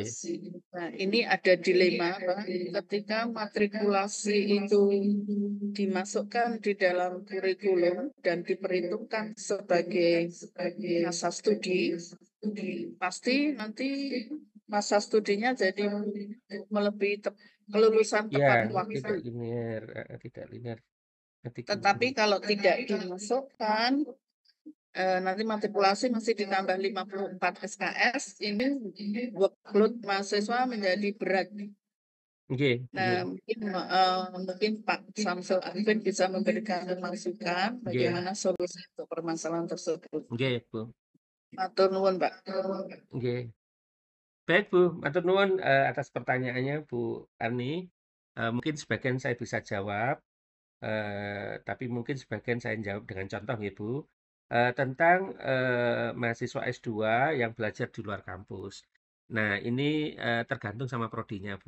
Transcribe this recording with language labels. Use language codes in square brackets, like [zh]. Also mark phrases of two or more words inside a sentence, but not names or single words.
[id] Nah, ini ada dilema Pak, ketika matrikulasi itu dimasukkan di dalam kurikulum dan diperhitungkan sebagai masa studi, pasti nanti masa studinya jadi melebihi kelulusan tepat Ya, waktu. tidak linear, tidak linear. Tetapi kalau tidak dimasukkan, nanti matrikulasi masih ditambah 54 SKS, ini workload mahasiswa menjadi berat. Nggih, Nah, nggih, mungkin Pak Samsul Arifin bisa memberikan masukan nggih, bagaimana solusi untuk permasalahan tersebut. nggih, Bu. [jv] Matur nuwun, Pak. Nggih. [id] Baik, Bu, [jv] matur nuwun, [id] atas pertanyaannya, Bu Ani. Mungkin sebagian saya bisa jawab, tapi mungkin sebagian saya jawab dengan contoh ya, Bu. Tentang, mahasiswa S2 yang belajar di luar kampus. Nah, ini, tergantung sama prodinya, Bu.